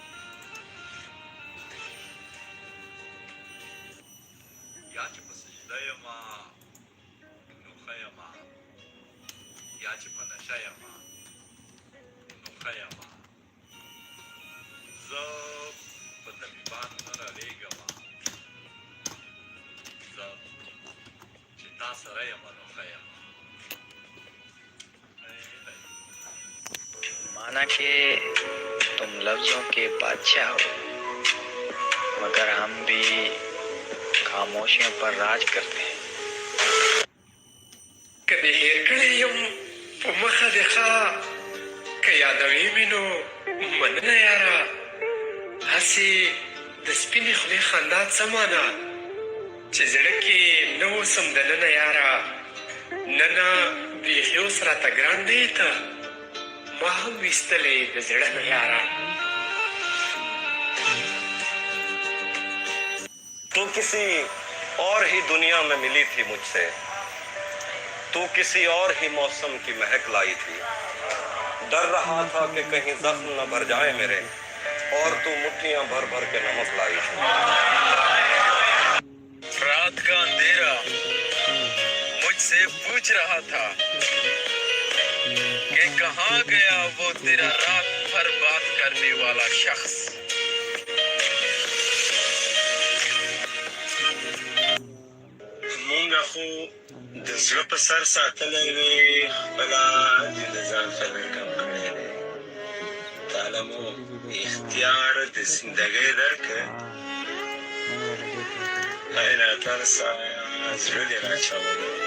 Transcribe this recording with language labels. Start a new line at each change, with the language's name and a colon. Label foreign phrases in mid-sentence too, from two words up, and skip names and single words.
Pashto: یا چې په سجده یمه نو ښه یمه یا چې په نشه یمه نو ښه یمه زه په طبیبانو نه رالیږمه زه چې تا سره یمه نو ښه یمه
Urdu: مانا کہ تم لفظوں کے بادشاہ ہو مگر ہم بھی خاموشیوں پر راج کرتے ہیں
Pashto: کدی هیر کړی یم په مخه دې ښه که یادوې مې نو مننه یاره هسې د سپینې خولې خندا څه مانا چې زړه کې نه اوسم دننه یاره ننه بیخي اوس راته ګران دی ته ما هم ویستلی د زړه نه یاره
Urdu: تو کسی اور ہی دنیا میں ملی تھی مجھ سے تو کسی اور ہی موسم کی مہک لائی تھی ڈر رہا تھا کہ کہیں زخم نہ بھر جائے میرے اور تو مٹھیاں بھر بھر کے نمک لائی تھی رات کا اندھیرا مجھ سے پوچھ رہا تھا کہ کہاں گیا وہ تیرا رات بھر بات کرنے والا شخص
Pashto: مونږ خو د زړه په سر ساتلی وي خپله دې د ځان خبر کم کړی دی تعالی مو اختیار د زندګۍ درکړ ایله تعالی سره زړه دې راچولی